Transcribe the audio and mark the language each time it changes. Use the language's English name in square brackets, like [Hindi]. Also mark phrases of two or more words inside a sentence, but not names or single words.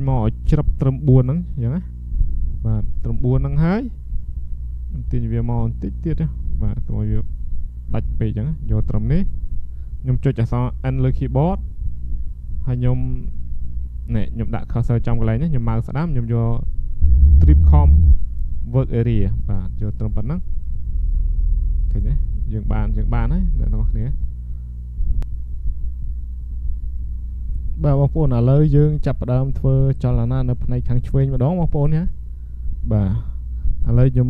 [Khmer] មកឲ្យច្រឹបត្រឹម4ហ្នឹងអញ្ចឹងណាបាទត្រឹម4ហ្នឹងហើយខ្ញុំទាញវាមកបន្តិចទៀតណាបាទកុំឲ្យវាដាច់ពេកអញ្ចឹងយកត្រឹមនេះខ្ញុំចុចអក្សរ N លើ keyboard ហើយខ្ញុំដាក់ cursor ចំកន្លែងនេះខ្ញុំម៉ៅស្ដាំខ្ញុំយក [English] tripcom work area [Khmer] បាទយកត្រឹមប៉ុណ្ណឹងឃើញទេយើងបានហើយអ្នកទាំងអស់គ្នា បាទបងប្អូនឥឡូវយើងចាប់ផ្ដើមធ្វើចលនានៅផ្នែកខាងឆ្វេងម្ដងបងប្អូនណាបាទឥឡូវខ្ញុំ